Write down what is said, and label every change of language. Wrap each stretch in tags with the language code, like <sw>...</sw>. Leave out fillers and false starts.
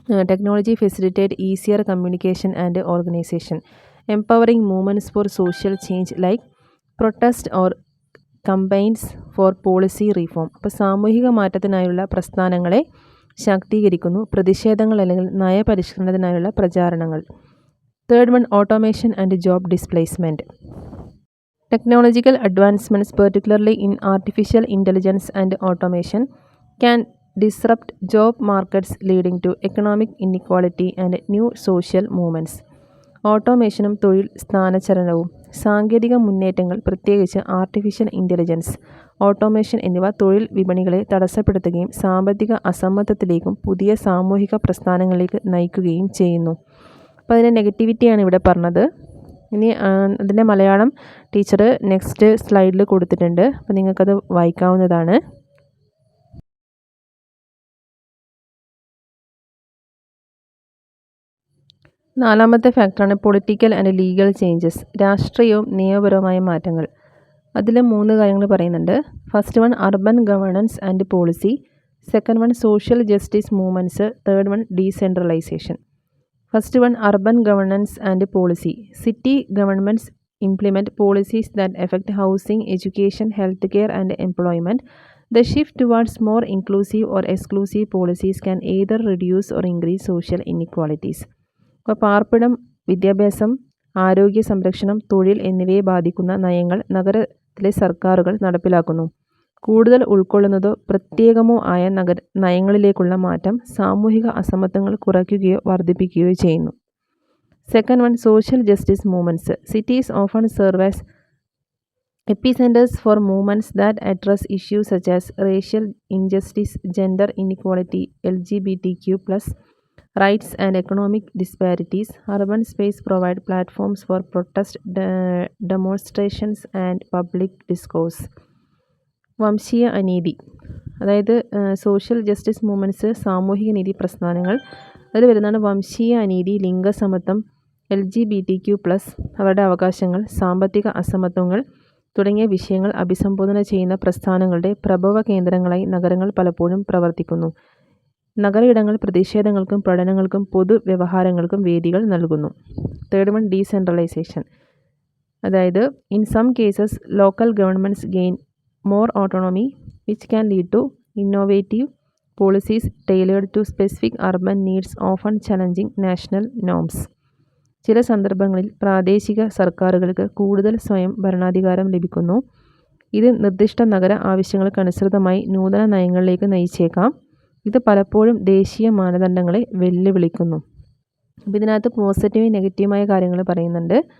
<en>Technology facilitate easier communication and organisation, empowering movements for social change like protest or campaigns for policy reform.</en> <ml>അപ്പോൾ സാമൂഹിക മാറ്റത്തിനായുള്ള പ്രസ്ഥാനങ്ങളെ ശാക്തീകരിക്കുന്നു. പ്രതിഷേധങ്ങൾ അല്ലെങ്കിൽ നയപരിഷ്കരണത്തിനായുള്ള പ്രചാരണങ്ങൾ.</ml> <en>Third one, automation and job displacement. Technological advancements, particularly in artificial intelligence and automation, can disrupt job markets, leading to economic inequality and new social movements.</en> <ml>ഓട്ടോമേഷനും തൊഴിൽ സ്ഥാനചലനവും. സാങ്കേതിക മുന്നേറ്റങ്ങൾ, പ്രത്യേകിച്ച് artificial intelligence, automation എന്നിവ തൊഴിൽ വിപണികളെ തടസ്സപ്പെടുത്തുകയും സാമ്പത്തിക അസമത്വത്തിലേക്കും പുതിയ സാമൂഹിക പ്രസ്ഥാനങ്ങളിലേക്ക് നയിക്കുകയും ചെയ്യുന്നു. അപ്പോൾ അതിൻ്റെ നെഗറ്റിവിറ്റിയാണ് ഇവിടെ പറഞ്ഞത്. ഇനി അതിൻ്റെ മലയാളം ടീച്ചർ നെക്സ്റ്റ് സ്ലൈഡിൽ കൊടുത്തിട്ടുണ്ട്. അപ്പോൾ നിങ്ങൾക്കത് വായിക്കാവുന്നതാണ്. നാലാമത്തെ ഫാക്ടറാണ്</ml> <en>Political and legal changes.</en> <ml>രാഷ്ട്രീയവും നിയമപരവുമായ മാറ്റങ്ങൾ. അതിൽ 3 കാര്യങ്ങൾ പറയുന്നുണ്ട്.</ml> <en>First one, urban governance and policy. Second one, social justice movements. Third one, decentralisation. First one, urban governance and policy. City governments implement policies that affect housing, education, healthcare, and employment. The shift towards more inclusive or exclusive policies can either reduce or increase social inequalities.</en> <ml>അപ്പോൾ പാർപ്പിടം, വിദ്യാഭ്യാസം, ആരോഗ്യ സംരക്ഷണം, തൊഴിൽ എന്നിവയെ ബാധിക്കുന്ന നയങ്ങൾ നഗരത്തിലെ സർക്കാരുകൾ നടപ്പിലാക്കുന്നു. കൂടുതൽ ഉൾക്കൊള്ളുന്നതോ പ്രത്യേകമോ ആയ നയങ്ങളിലേക്കുള്ള മാറ്റം സാമൂഹിക അസമത്വങ്ങൾ കുറയ്ക്കുകയോ വർദ്ധിപ്പിക്കുകയോ ചെയ്യുന്നു.</ml> <en>Second one, social justice movements. Cities often serve as epicenters for movements that address issues such as racial injustice, gender inequality, LGBTQ+ rights, and economic disparities. Urban space provide platforms for protest, demonstrations, and public discourse.</en> <ml>വംശീയ അനീതി, അതായത്</ml> <en>social justice movements,</en> <ml>സാമൂഹിക നീതി പ്രസ്ഥാനങ്ങൾ. അതിൽ വരുന്നതാണ് വംശീയ അനീതി, ലിംഗസമത്വം, LGBTQ+, അവരുടെ അവകാശങ്ങൾ, സാമ്പത്തിക അസമത്വങ്ങൾ തുടങ്ങിയ വിഷയങ്ങൾ അഭിസംബോധന ചെയ്യുന്ന പ്രസ്ഥാനങ്ങളുടെ പ്രഭവ കേന്ദ്രങ്ങളായി നഗരങ്ങൾ പലപ്പോഴും പ്രവർത്തിക്കുന്നു. നഗരയിടങ്ങൾ പ്രതിഷേധങ്ങൾക്കും പഠനങ്ങൾക്കും പൊതുവ്യവഹാരങ്ങൾക്കും വേദികൾ നൽകുന്നു.</ml> <en>Third one, decentralisation. അതായത് in some cases local governments gain more autonomy, which can lead to innovative policies tailored to specific urban needs, often challenging national norms.</en> <ml>ചില സന്ദർഭങ്ങളിൽ പ്രാദേശിക സർക്കാരുകൾക്ക് കൂടുതൽ സ്വയം ഭരണാധികാരം ലഭിക്കുന്നു. ഇത് നിർദ്ദിഷ്ട നഗര ആവശ്യങ്ങൾക്കനുസൃതമായി നൂതന നയങ്ങളിലേക്ക് നയിച്ചേക്കാം. ഇത് പലപ്പോഴും ദേശീയ മാനദണ്ഡങ്ങളെ വെല്ലുവിളിക്കുന്നു. അപ്പോൾ ഇതിനകത്ത് പോസിറ്റീവ് നെഗറ്റീവായ കാര്യങ്ങൾ പറയുന്നുണ്ട്.</ml>